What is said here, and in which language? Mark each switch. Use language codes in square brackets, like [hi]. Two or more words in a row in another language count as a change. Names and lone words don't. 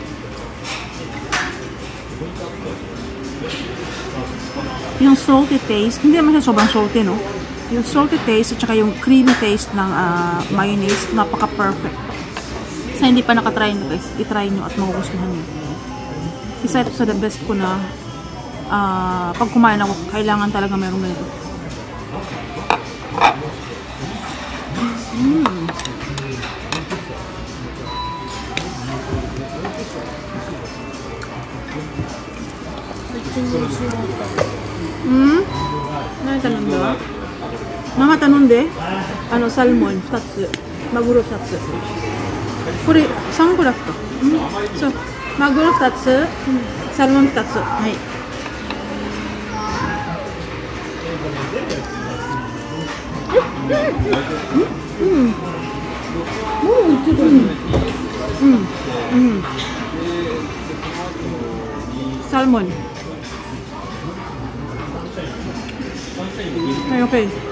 [tl] Yung [en] salty taste, [tl] hindi naman siya sobrang salty, no? Yung [en] salty taste [tl] at saka yung [en] creamy taste [tl] ng mayonnaise, napaka-perfect. Sa hindi pa nakatry nyo guys, itry nyo at magugustuhan nyo. Isa ito sa [en] the best [tl] ko na pag kumain ako, kailangan talaga mayroong ganito. [ja] 何頼んだ？ママ頼んで、サルモン2つ、マグロ2つ。これ3グラフか。そう、マグロ2つ、サルモン2つ。はい。Salmon. Okay.